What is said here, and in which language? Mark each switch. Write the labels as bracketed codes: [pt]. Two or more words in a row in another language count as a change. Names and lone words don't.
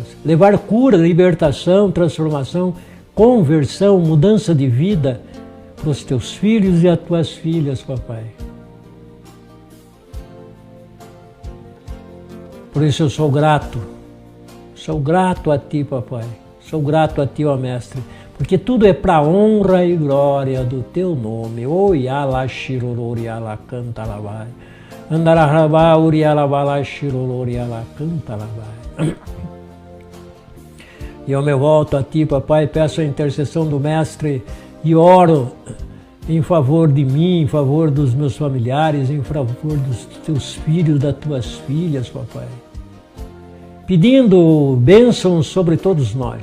[pt] Levar cura, libertação, transformação, conversão, mudança de vida para os teus filhos e as tuas filhas, papai. Por isso eu sou grato a ti, papai. Sou grato a ti, ó mestre, porque tudo é para honra e glória do teu nome. O Yala Shirolori Yala canta labai. Andararabá Urialabala Shirolori Yala canta labai. E eu me volto a ti, papai, peço a intercessão do mestre e oro em favor de mim, em favor dos meus familiares, em favor dos teus filhos, das tuas filhas, papai. Pedindo bênçãos sobre todos nós.